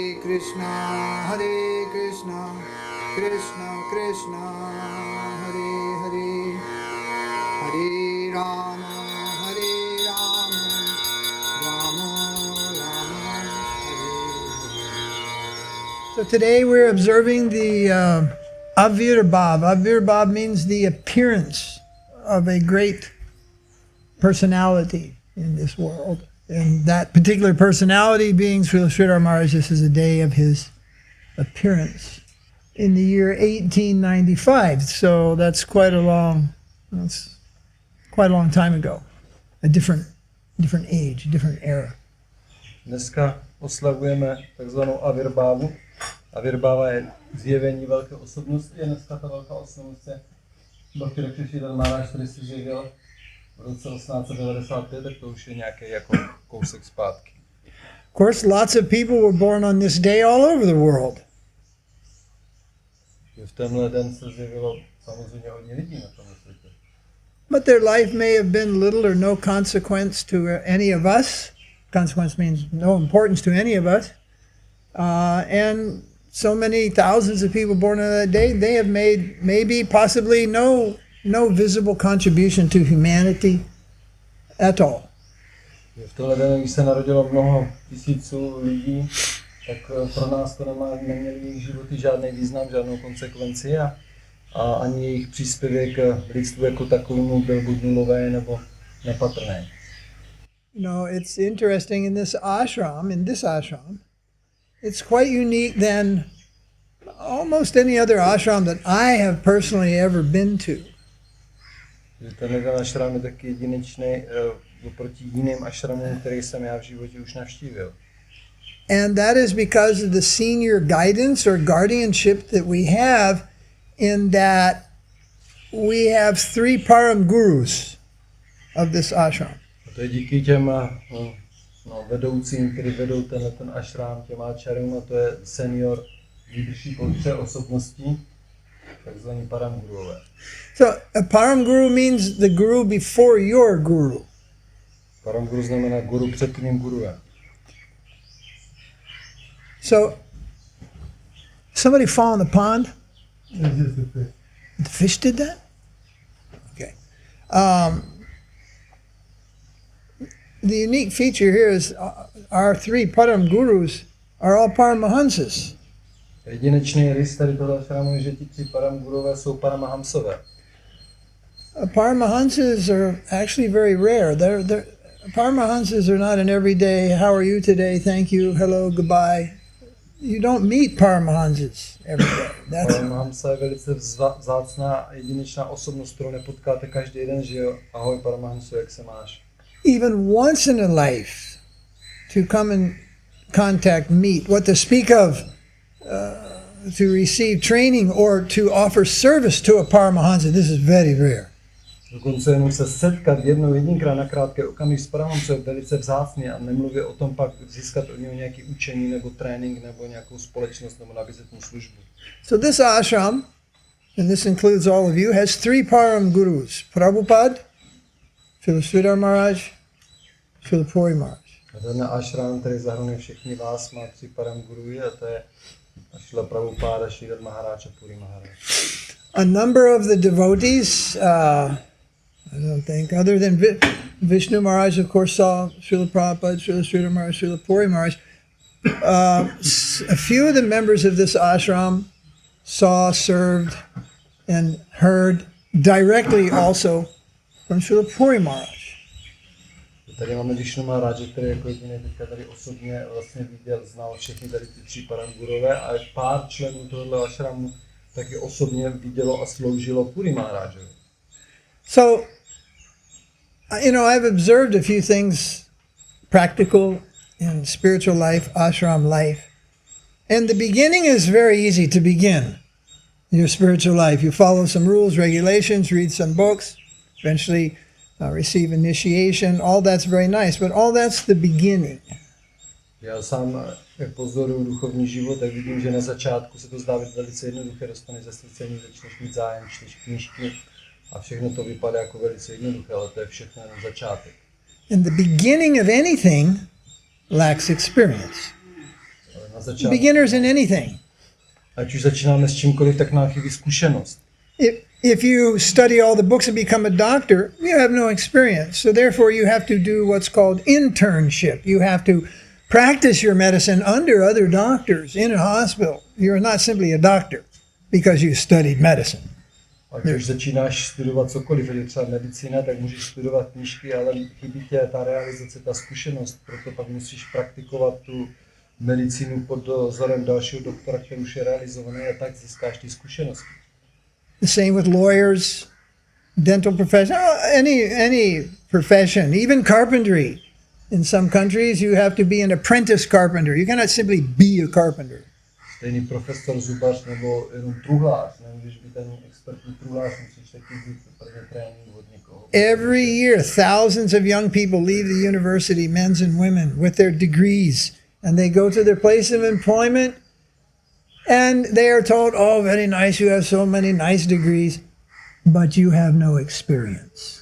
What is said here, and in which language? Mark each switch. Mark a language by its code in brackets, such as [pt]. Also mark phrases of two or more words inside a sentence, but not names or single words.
[sa] Krishna, Hare Krishna, Krishna Krishna, Hare Hare, Hare Rama, Rama Rama, Hare Hare. [en] So today we're observing the Avirbhav. Avirbhav means the appearance of a great personality in this world. And that particular personality being Srila Maharaj, this is a day of his appearance in the year 1895. So that's quite a long time ago. A different age, different era. [cs] Dneska oslavujeme takzvanou Avirbhavu. Avirbhava je zjevení velké osobnosti. Dneska ta velká osobnost je Srila Maharaj, který se zjevil v roce 1895, tak to už je nějaký jako kousek zpátky. [en] Of course, lots of people were born on this day all over the world. [cs] V tenhle den se zjevilo samozřejmě hodně lidí na tomhle světě. [en] But their life may have been little or no consequence to any of us. Consequence means no importance to any of us. And so many thousands of people born on that day, they have made maybe possibly no visible contribution to humanity at all. [cs] V tenhle den, když se narodilo mnoho tisíců lidí, tak pro nás to neměli jejich životy žádný význam, žádnou konsekvenci a ani jejich příspěvek lidstvu jako takovému byl buď nulový nebo nepatrný. [en] No, it's interesting in this ashram, it's quite unique than almost any other ashram that I have personally ever been to. [cs] Tenhle ashram je taky jedinečný oproti jiným ashramům, který jsem já v životě už navštívil. [en] And that is because of the senior guidance or guardianship that we have, in that we have 3 param gurus of this ashram. [cs] A to je díky těm vedoucím, kteří vedou ten ashram, těm acharům, a to je [en] senior leadership [cs] od 3 osobností, takzvaní param guruové. [en] So a param guru means the guru before your guru. [cs] Param guru znamená guru před tím guruem. [en] So somebody fall in the pond? The fish did that? Okay. The unique feature here is our 3 param gurus are all paramahamsas. [cs] Jedinečný rys tady tohle ashramu je, že ti 3 param gurové jsou paramahamsové. [en] Paramahamsas are actually very rare. Paramahamsas are not an everyday, how are you today, thank you, hello, goodbye. You don't meet Paramahamsas every day. [cs] Paramahamsa je velice vzácná a jedinečná osobnost, kterou nepotkáte každý den, že jo? Ahoj Paramahamso, jak se máš? [en] Even once in a life, to come in contact, meet, what to speak of, to receive training or to offer service to a Paramahamsa, this is very rare. [cs] Dokonce jenom se setkat jedinkrát na krátký okamžik s Paramahamsou je velice vzácný a nemluvě o tom pak získat od něho nějaký učení nebo trénink nebo nějakou společnost nebo nabízet mu službu. [en] So this ashram, and this includes all of you, has 3 param gurus. Prabhupada, Srila Maharaj, Srila Puri Maharaj. [cs] A ten ashram, který zahrnuje všechny vás, má 3 param guruji a to je Srila Prabhupada, Srila Maharaja a Puri Maharaj. [en] A number of the devotees, I don't think, other than Vishnu Maharaj, of course, saw Srila Prabhupada, Srila Maharaj, Srila Puri Maharaj. A few of the members of this ashram saw, served, and heard directly also from Srila Puri Maharaj. [cs] Tady máme Vishnu Maharaja, který jako jediný teďka tady osobně vlastně viděl, znal všechny tady ty 3 paramgurové a pár členů tohoto ashramu taky osobně vidělo a sloužilo Puri Maharajovi. [en] So, I've observed a few things practical in spiritual life, ashram life. And the beginning is very easy to begin your spiritual life. You follow some rules, regulations, read some books, eventually receive initiation. All that's very nice, but all that's the beginning. [cs] Já sám, jak pozoruju duchovní život, tak vidím, že na začátku se to zdá být velice jednoduché, dostaneš zasvěcení, začneš mít zájem, čteš knížky a všechno to vypadá jako velice jednoduché, ale to je všechno jenom začátek. [en] And the beginning of anything lacks experience. [cs] Na Na začátku, [en] beginners in anything. [cs] ať už začínáme s čímkoliv, tak nám chybí zkušenost. [en] If you study all the books and become a doctor, you have no experience. So therefore you have to do what's called internship. You have to practice your medicine under other doctors in a hospital. You're not simply a doctor because you studied medicine. [cs] Ať už začínáš studovat cokoliv, ať je třeba medicína, tak můžeš studovat knížky, ale chybí tě ta realizace, ta zkušenost. Proto pak musíš praktikovat tu medicínu pod dozorem dalšího doktora, který už je realizovaný, a tak získáš ty zkušenosti. [en] The same with lawyers, dental profession, any profession, even carpentry. In some countries you have to be an apprentice carpenter. You cannot simply be a carpenter. [cs] Stejný profesor, zubař nebo jenom truhlář. Nemůžeš být ten expertní truhlář, musíš taky být první trénink od někoho. [en] Every year thousands of young people leave the university, men and women, with their degrees, and they go to their place of employment and they are told, oh, very nice, you have so many nice degrees, but you have no experience.